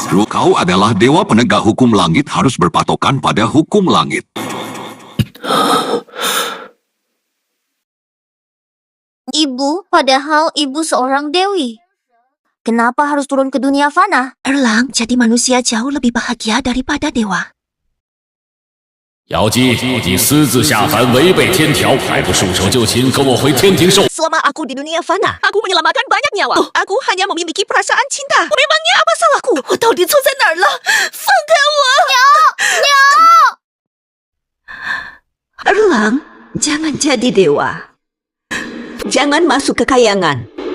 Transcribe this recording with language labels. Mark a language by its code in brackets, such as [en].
[id] Kau adalah dewa penegak hukum langit, harus berpatokan pada hukum langit. Ibu, padahal ibu seorang dewi. Kenapa harus turun ke dunia fana? Erlang, jadi manusia jauh lebih bahagia daripada dewa. [zh] 姚姬，你私自下凡，违背天条，还不束手就擒，跟我回天庭受。 [id] Selama aku di dunia fana, aku menyelamatkan banyak nyawa. Aku hanya memiliki perasaan cinta. Memangnya apa salahku? [zh] 我到底错在哪儿了？放开我！ [id] Erlang, jangan jadi dewa. Jangan masuk ke kayangan.